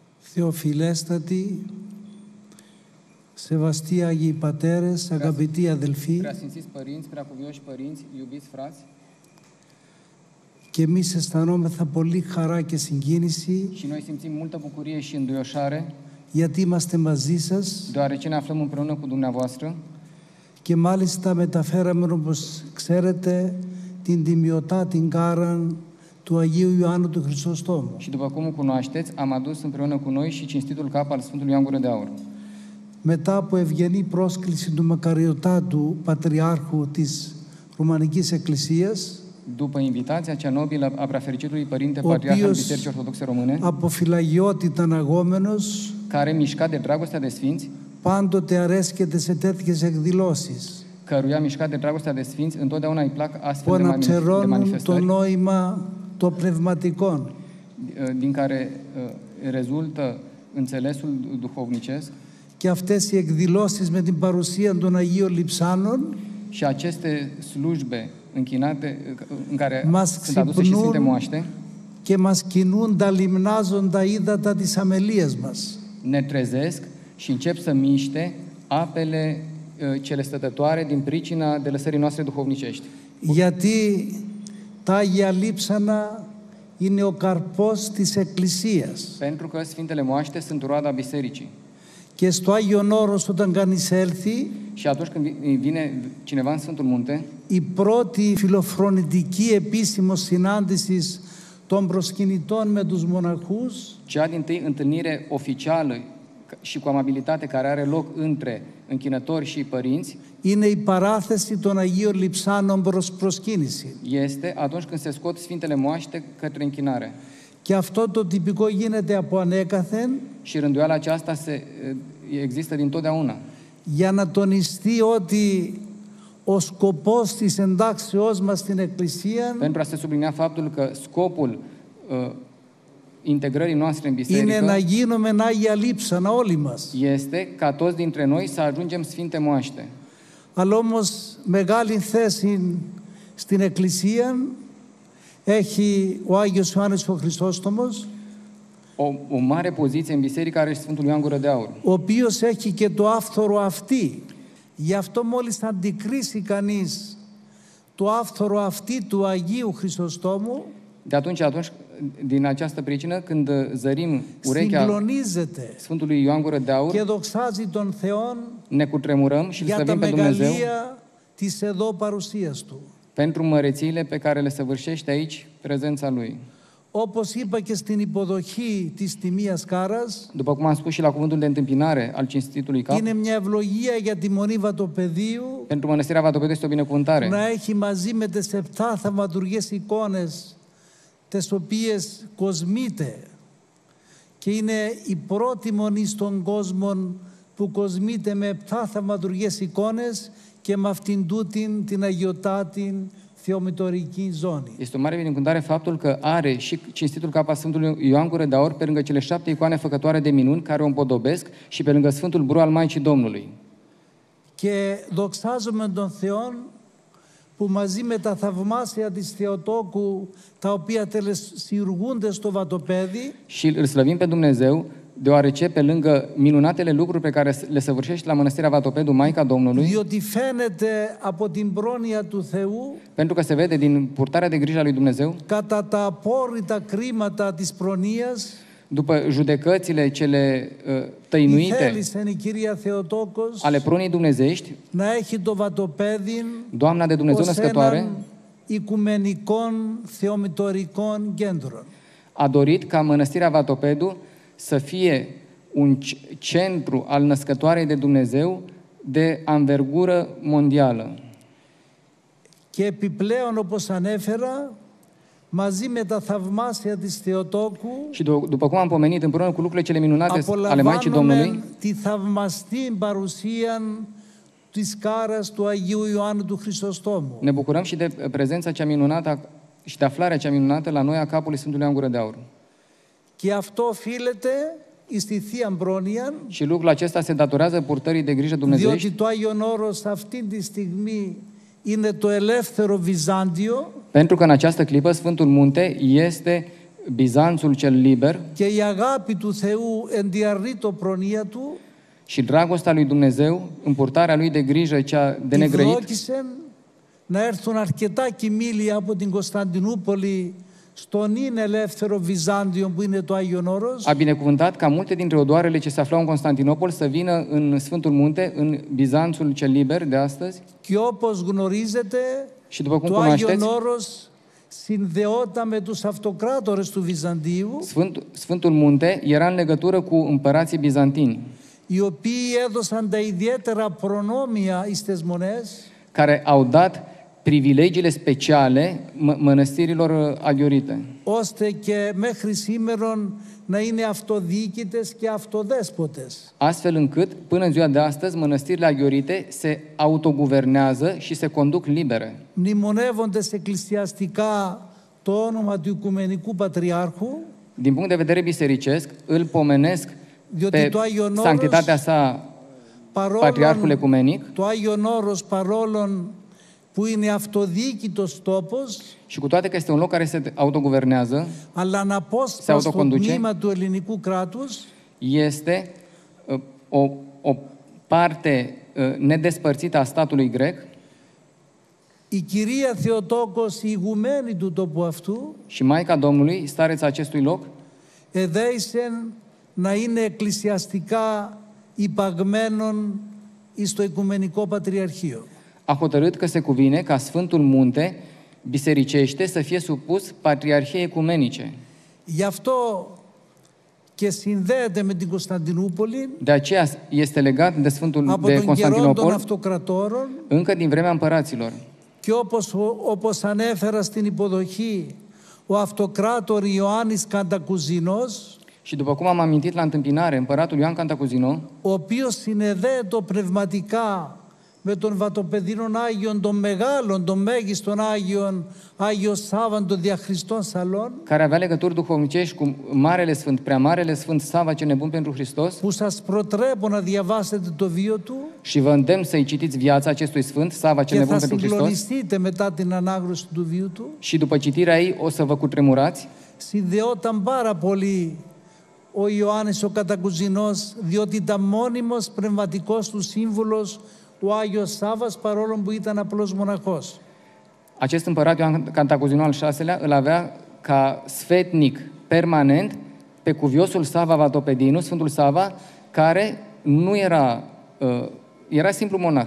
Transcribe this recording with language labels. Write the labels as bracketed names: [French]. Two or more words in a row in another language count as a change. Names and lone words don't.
[Greek] Θεοφιλέστατοι, σεβαστοί Άγιοι Πατέρες, αγαπητοί αδελφοί, [Romanian] Preasfințiți părinți, preacuvioși părinți, iubiți frați, [Greek] και εμείς αισθανόμεθα πολύ χαρά και συγκίνηση [Romanian] și noi simțim multă bucurie și înduioșare, [Greek] γιατί είμαστε μαζί σας [Romanian] deoarece ne aflăm împreună cu dumneavoastră [Greek] και μάλιστα μεταφέραμε, όπως ξέρετε, την τιμιωτά την κάραν του Αγίου Ιωάννου του Χρυσοστόμου. [Romanian] și, după cum cunoașteți, am adus împreună cu noi și cinstitul cap al Sfântului Ioan Gură de Aur. [Greek] Μετά από ευγενή πρόσκληση του Μακαριωτάτου Πατριάρχου της Ρουμανικής Εκκλησίας, [Romanian] După invitația cea nobilă a preafericitului Părinte [Greek] ο [Romanian] Patriarh al [Greek] οποίος [Romanian] Bisericii Ortodoxe Române, [Greek] από φυλαγιότητα αναγόμενος [Romanian] care, mișcat de dragostea de sfinți, [Greek] πάντοτε αρέσκεται σε τέτοιες εκδηλώσεις [Romanian] căruia, mișcat de dragostea de sfinți, întotdeauna îi plac [Greek] που [Romanian] astfel de [Greek] αναπτερώνουν το [Romanian] manifestări, [Greek] νόημα των πνευματικών. [Romanian] din care rezultă înțelesul duhovnicesc, [Greek] Και αυτές οι εκδηλώσεις με την παρουσία των Αγίων Λειψάνων [Romanian] și aceste slujbe închinate, în care [Greek] Μας [Romanian] sunt aduse și [Greek] ξυπνούν [Romanian] Sfinte Moaște, [Greek] και μας κινούν τα λιμνάζοντα ύδατα της αμελίας μας. [Romanian] ne trezesc și încep să miște apele cele stătătoare din pricina de lăsării noastre duhovnicești. [Greek] Γιατί τα Άγια Λείψανα είναι ο καρπός της Εκκλησίας. [Romanian] Pentru că Sfintele Moaște sunt roada bisericii. [Greek] Και στο Άγιον Όρος όταν κανείς έλθει, [Romanian] Și atunci când vine cineva în Sfântul Munte, [Greek] η πρώτη φιλοφρονητική επίσημος συνάντηση των προσκυνητών με τους μοναχούς [Romanian] cea dintâi întâlnire oficială și cu amabilitate care are loc între închinători și părinți [Greek] είναι η παράθεση των Αγίων Λειψάνων προς προσκύνηση. [Romanian] este atunci când se scot Sfintele Moaște către închinare. [Greek] Και αυτό το τυπικό γίνεται από ανέκαθεν [Romanian] Și rânduiala aceasta există dintotdeauna. [Greek] για να τονιστεί ότι ο σκοπός της εντάξεώς μας στην Εκκλησία [Romanian] Pentru a se sublinia faptul că scopul integrării noastre în [Greek] είναι να [Romanian] biserică [Greek] γίνουμε Άγια Λείψανα όλοι μας. [Romanian] este ca toți dintre noi să ajungem Sfinte Moaște. [Greek] Αλλά όμως μεγάλη θέση στην Εκκλησία έχει ο Άγιος Ιωάννης ο Χρυσόστομος, [Romanian] O mare poziție în biserică are Sfântul Ioan Gură de Aur, [Greek] ο οποίος έχει και το άφθορο αυτή. Γι' αυτό μόλις αντικρίσει κανείς το άφθορο αυτή του Αγίου Χρυσοστόμου, [Romanian] De atunci, din această pricină, când zărim urechea [Greek] συγκλονίζεται [Romanian] Sfântului Ioan Gură de Aur, [Greek] και δοξάζει τον Θεόν [Romanian] ne cutremurăm și îl [Greek] για τα [Romanian] slăvim pe Dumnezeu [Greek] μεγαλεία της εδώ παρουσίας Του. [Romanian] pentru mărețiile pe care le săvârșește aici prezența Lui. [Greek] Όπως είπα και στην υποδοχή της Τιμίας Κάρας, [Romanian] După cum am spus și la cuvântul de întâmpinare al cinstitului cap, [Greek] είναι μια ευλογία για τη Μονή Βατοπεδίου [Romanian] pentru Mănăstirea Vatopedul este o binecuvântare [Greek] να έχει μαζί με τις 7 θαυματουργές εικόνες τις οποίες κοσμείται και είναι η πρώτη μονή στον κόσμο που κοσμείται με 7 θαυματουργές εικόνες και με αυτήν τούτην την αγιωτάτην θεομητορική ζώνη. [Romanian] Este o mare binecuvântare faptul că are și cinstitul cap al Sfântului Ioan Gură de Aur pe lângă cele 7 icoane făcătoare de minuni care o împodobesc și pe lângă Sfântul Bru al Maicii Domnului. [Greek] Και δοξάζουμε τον Θεόν που μαζί με τα θαυμάσια της Θεοτόκου τα οποία τελεσιουργούνται στο Βατοπέδι [Romanian] Și îl slăvim pe Dumnezeu, deoarece pe lângă minunatele lucruri pe care le săvârșește la Mănăstirea Vatopedu Maica Domnului, [Greek] διότι φαίνεται από την πρόνοια του Θεού [Romanian] pentru că se vede din purtarea de grijă a lui Dumnezeu, [Greek] κατά τα απόρριτα κρίματα της προνοίας, [Romanian] după judecățile cele [Greek] η [Romanian] tăinuite [Greek] θέλησεν η Κυρία Θεοτόκος [Romanian] ale pronii dumnezeiești, [Greek] να έχει το Βατοπέδι [Romanian] Doamna de Dumnezeu [Greek] ως [Romanian] Născătoare [Greek] έναν οικουμενικών θεομητορικών κέντρων. [Romanian] a dorit ca Mănăstirea Vatopedu să fie un centru al Născătoarei de Dumnezeu de anvergură mondială. [Greek] Και επιπλέον, όπως ανέφερα, μαζί με τα θαυμάσια της Θεοτόκου [Romanian] Și după cum am pomenit, împreună cu lucrurile cele minunate ale Maicii Domnului, [Greek] απολαμβάνουμε τη θαυμαστή παρουσία της κάρας του Αγίου Ιωάννου του Χρυσοστόμου. [Romanian] ne bucurăm și de prezența cea minunată și de aflarea cea minunată la noi a capului Sfântului Ioan Gură de Aur. [Greek] Και αυτό οφείλεται στη Θεία Πρόνοια, [Romanian] Și lucrul acesta se datorează purtării de grijă dumnezeiești, [Greek] διότι το Άγιον Όρος αυτή τη στιγμή είναι το ελεύθερο Βυζάντιο, [Romanian] pentru că în această clipă Sfântul Munte este Bizanțul cel liber [Greek] και η αγάπη του Θεού ενδιαρρήτω προνοία του [Romanian] și dragostea lui Dumnezeu, împurtarea lui de grijă cea de negrăit, [Greek] ευδόκησαν να έρθουν αρκετά κοιμήλια από την Κωνσταντινούπολη στον είναι ελεύθερο Βυζάντιο που είναι το Άγιον Όρος. [Romanian] a binecuvântat ca multe dintre odoarele ce se aflau în Constantinopol să vină în Sfântul Munte, în Bizanțul cel liber de astăzi. [Greek] Και όπως γνωρίζετε, [Romanian] Și după cum [Greek] το Άγιον [Romanian] cunoașteți, [Greek] Όρος συνδεόταν με τους αυτοκράτορες του Βυζαντίου, [Romanian] Sfântul Munte era în legătură cu împărații bizantini, [Greek] οι οποίοι έδωσαν τα ιδιαίτερα προνόμια εις τις μονές, [Romanian] care au dat privilegiile speciale mănăstirilor aghiorite, [Greek] ώστε και μέχρι σήμερον να είναι αυτοδιοίκητες και αυτοδέσποτες. [Romanian] astfel încât, până în ziua de astăzi, mănăstirile aghiorite se autoguvernează și se conduc libere. [Greek] Μνημονεύοντας εκκλησιαστικά το όνομα του Οικουμενικού Πατριάρχου, [Romanian] Din punct de vedere bisericesc, îl pomenesc [Greek] διότι [Romanian] pe [Greek] το Άγιον Όρος, [Romanian] sanctitatea sa Patriarhul Ecumenic, [Greek] το Άγιον Όρος παρόλον που είναι αυτοδιοίκητος τόπος, [Romanian] și cu toate că este un loc care se autoguvernează, [Greek] αλλά αναπόσπαστο [Romanian] autoconduce, [Greek] τμήμα του ελληνικού κράτους, [Romanian] este o parte nedespărțită a statului grec, [Greek] η κυρία Θεοτόκος, η ηγουμένη του τόπου αυτού, [Romanian] și Maica Domnului, stareța acestui loc, [Greek] εδέησεν να είναι εκκλησιαστικά υπαγμένον εις το Οικουμενικό Πατριαρχείο. [Romanian] a hotărât că se cuvine ca Sfântul Munte bisericește să fie supus Patriarhiei Ecumenice. [Greek] Γι' αυτό και συνδέεται με την Κωνσταντινούπολη [Romanian] De aceea este legat de Sfântul [Greek] από [Romanian] de [Greek] τον καιρό των [Romanian] Constantinopol [Greek] αυτοκρατόρων [Romanian] încă din vremea împăraților. [Greek] και όπως ανέφερα στην υποδοχή, ο αυτοκράτορ Ιωάννης Καντακουζινός, [Romanian] Și după cum am amintit la întâmpinare, împăratul Ioan Cantacuzino, [Greek] ο οποίος συνεδέεται πνευματικά με τον Βατοπεδίνων Άγιον, των μεγάλων, των μέγιστων Άγιων, Άγιο Σάββαν, των διαχριστών Σαλών, [Romanian] care avea legături duhovnicești cu Marele Sfânt, Preamarele Sfânt Sava cel nebun pentru Hristos, [Greek] που σας προτρέπω να διαβάσετε το βίο του [Romanian] și vă îndemn să-i citiți viața acestui Sfânt, Sava cel [Greek] και [Romanian] nebun [Greek] θα [Romanian] pentru Hristos, [Greek] συγκλονιστείτε μετά την ανάγνωση του βίου του. [Romanian] și după citirea ei o să vă cutremurați. [Greek] Συνδεόταν πάρα πολύ ο Ιωάννης ο Κατακουζινός, διότι ήταν μόνιμος πνευματικός του σύμβουλος ο Άγιος Σάββας, παρόλο που ήταν απλός μοναχός. [Romanian] Acest împărat Ioan Cantacuzino al VI-lea îl avea ca sfetnic permanent pe cuviosul Sava Vatopedinu, Sfântul Sava, care nu era, era simplu monah.